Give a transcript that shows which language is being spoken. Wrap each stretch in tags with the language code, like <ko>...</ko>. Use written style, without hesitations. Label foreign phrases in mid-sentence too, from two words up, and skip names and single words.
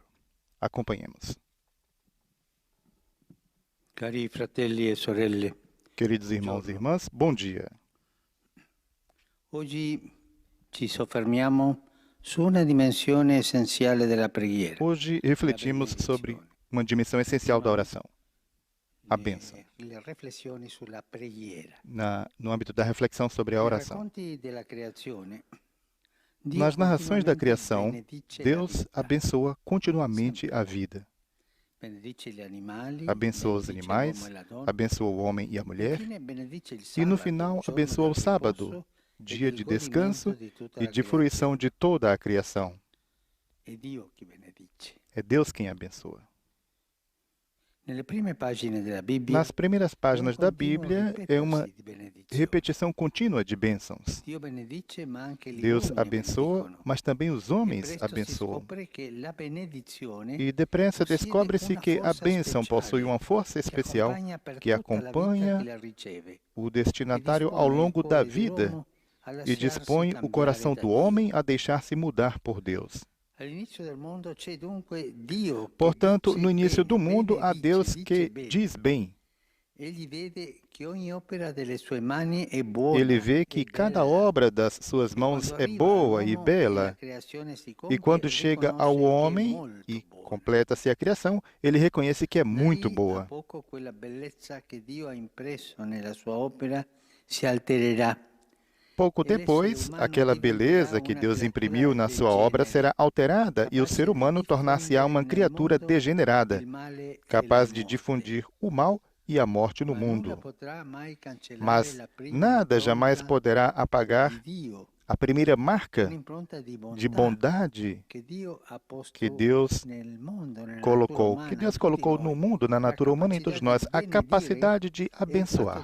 <pt>Acompanhemos.</pt> <it>Cari fratelli e sorelle,</it> <pt>Queridos irmãos e irmãs, bom dia.</pt> <it>oggi ci soffermiamo su una dimensione essenziale della preghiera.</it> <pt>Hoje refletimos sobre uma dimensão essencial da oração, a bênção.</pt> <it>Le riflessioni sulla preghiera.</it> <pt>No âmbito da reflexão sobre a</pt> <it>Nei</it> <pt>oração.</pt> <it>racconti della creazione, Dio</it> <pt>Nas narrações da</pt> <it>continuamente</it> <pt>criação,</pt> <it>benedice la</it> <pt>Deus</pt> <it>vita,</it> <pt>abençoa continuamente a vida.</pt> <it>benedice gli animali,</it> <pt>Abençoa os</pt> <it>benedice</it> <pt>animais,</pt> <it>l'uomo e la donna,</it> <pt>abençoa o homem e a mulher,</pt> <it>infine benedice il</it> <pt>e no</pt> <it>sabato,</it> <pt>final</pt> <it>giorno</it> <pt>abençoa o</pt> <it>del</it> <pt>sábado,</pt> <it>riposo e</it> <pt>dia</pt> <it>del</it> <pt>de</pt> <it>godimento</it> <pt>descanso</pt> <it>di tutta</it> <pt>e</pt> <it>la</it> <pt>de fruição de toda a criação.</pt> <it>creazione. È Dio che benedice.</it> <pt>É Deus quem abençoa.</pt> <it>Nelle prime pagine della Bibbia,</it> <pt>Nas primeiras páginas da Bíblia, é uma</pt> <it>ripetersi di benedizione.</it> <pt>repetição contínua de bênçãos.</pt> <it>Dio benedice, ma anche gli</it> <pt>Deus</pt> <it>uomini</it> <pt>abençoa,</pt> <it>benedicono.</it> <pt>mas também os</pt> <it>E</it> <pt>homens</pt> <it>presto si</it> <pt>abençoam.</pt> <it>scopre che la benedizione</it> <pt>E depressa</pt> <it>possiede</it> <pt>descobre-se</pt> <it>una</it> <pt>que a</pt> <it>forza</it> <pt>bênção</pt> <it>speciale</it> <pt>possui uma força</pt> <it>che</it> <pt>especial</pt> <it>accompagna per</it> <pt>que</pt> <it>tutta la vita</it> <pt>acompanha</pt> <it>chi la riceve</it> <pt>o</pt> <it>e</it> <pt>destinatário</pt> <it>dispone</it> <pt>ao</pt> <it>il</it> <pt>longo da</pt> <it>cuore</it> <pt>vida</pt> <it>dell'uomo a</it> <pt>e</pt> <it>lasciarsi</it> <pt>dispõe o</pt> <it>cambiare</it> <pt>coração</pt> <it>da</it> <pt>do</pt> <it>Dio.</it> <pt>homem a deixar-se mudar por Deus.</pt> <it>All'inizio del mondo c'è dunque Dio che</it> <pt>Portanto,</pt> <it>dice</it> <pt>no início do</pt> <it>bene,</it> <pt>mundo, há</pt> <it>benedice,</it> <pt>Deus</pt> <it>dice</it> <pt>que</pt> <it>bene.</it> <pt>diz bem.</pt> <it>Egli vede che ogni opera delle sue mani è buona</it> <pt>Ele vê</pt> <it>e</it> <pt>que cada</pt> <it>bella.</it> <pt>obra das suas mãos</pt> <it>Quando</it> <pt>é</pt> <it>arriva</it> <pt>boa e</pt> <it>all'uomo</it> <pt>bela.</pt> <it>la creazione si</it> <pt>E</pt> <it>compie,</it> <pt>quando chega ao</pt> <it>riconosce che è</it> <pt>homem</pt> <it>molto</it> <pt>e</pt> <it>buona.</it> <pt>completa-se a criação, ele reconhece que é muito</pt> <it>Da lì a</it> <pt>boa.</pt> <it>poco quella bellezza che Dio ha impresso nella sua opera si altererà</it> <pt>pouco depois, aquela beleza que Deus imprimiu na sua obra será alterada e o ser humano tornar-se-á uma criatura degenerada, capaz de difundir o mal e a morte no mundo. Mas nada jamais poderá apagar a primeira marca de bondade que Deus colocou no mundo, na natureza humana, em todos nós, a capacidade de abençoar.</pt>